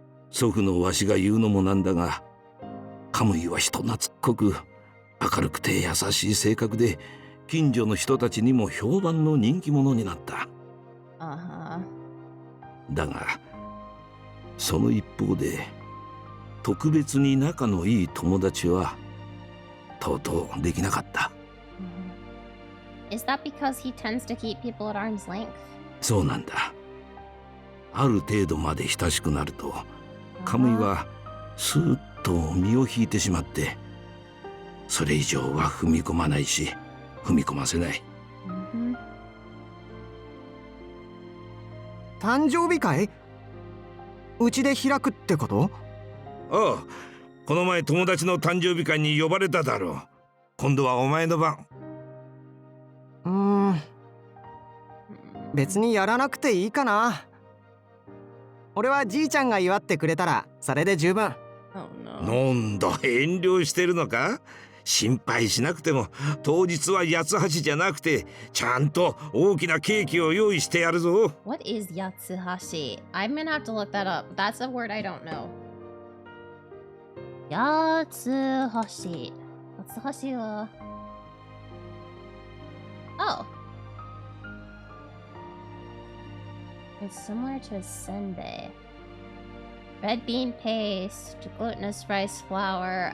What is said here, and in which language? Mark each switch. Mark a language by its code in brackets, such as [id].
[ja] 祖父のわしが言うのもなんだが、カムイは人懐っこく明るくて優しい性格で近所の人たちにも評判の人気者になった。だがその一方で特別に仲のいい友達はとうとうできなかった。 [en] Is that because he tends to keep people at arm's length? [ja] そうなんだ。ある程度まで親しくなるとカムイはスーッと身を引いてしまって、それ以上は踏み込まないし踏み込ませない。誕生日会？うちで開くってこと？ああ、この前友達の誕生日会に呼ばれただろう。今度はお前の番。別にやらなくていいかな。俺はじいちゃんが祝ってくれたらそれで十分。なんだ、遠慮してるのか？心配しなくても当日は八つ橋じゃなくてちゃんと大きなケーキを用意してやるぞ。 [en] What is yatsuhashi? I'm gonna have to look that up. That's a word I don't know. [ja] Yatsuhashi. Yatsuhashi wa... [en] Oh. It's similar to a senbei. Red bean paste, glutinous rice flour.